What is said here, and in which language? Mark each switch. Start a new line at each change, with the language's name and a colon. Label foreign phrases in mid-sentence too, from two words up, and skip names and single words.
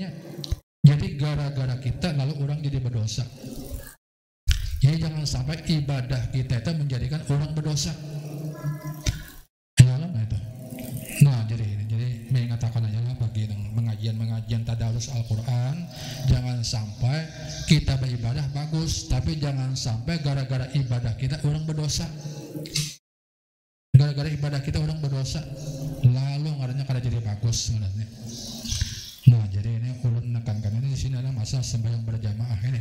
Indonesian: Jadi gara-gara kita lalu orang jadi berdosa. Jadi jangan sampai ibadah kita itu menjadikan orang berdosa. Ya lah itu. Nah jadi mengatakan aja lah bagi pengajian tadarus Al-Quran, jangan sampai kita beribadah bagus, tapi jangan sampai gara-gara ibadah kita orang berdosa.
Banjar: Gara-gara ibadah kita orang berdosa, lalu ngaranya kada jadi bagus sebenarnya. Nah jadi ini ulun menekankan ini di sini adalah masa sembahyang berjamaah ini.